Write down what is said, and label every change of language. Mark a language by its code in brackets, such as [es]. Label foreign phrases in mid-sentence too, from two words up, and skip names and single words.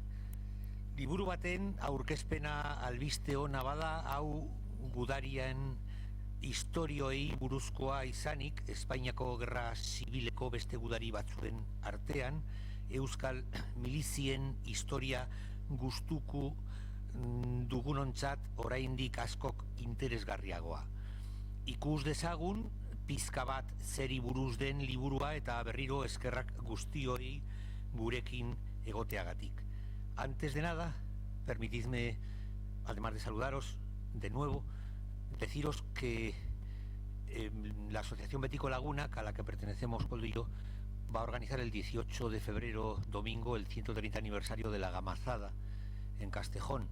[eu] Liburu baten aurkezpena albiste ona bada, hau gudarien historioei buruzkoa izanik, Espainiako Gerra Zibileko beste gudari batzuen artean, Euskal milizien historia gustuku dugunontzat oraindik askok interesgarriagoa. Ikus dezagun, pizka bat zeri buruz den liburua eta berriro eskerrak guztioi gurekin egoteagatik. [es] Antes de nada, permitidme, además de saludaros de nuevo, deciros que la Asociación Bético Laguna, a la que pertenecemos Koldo y yo, va a organizar el 18 de febrero, domingo, el 130 aniversario de la Gamazada en Castejón.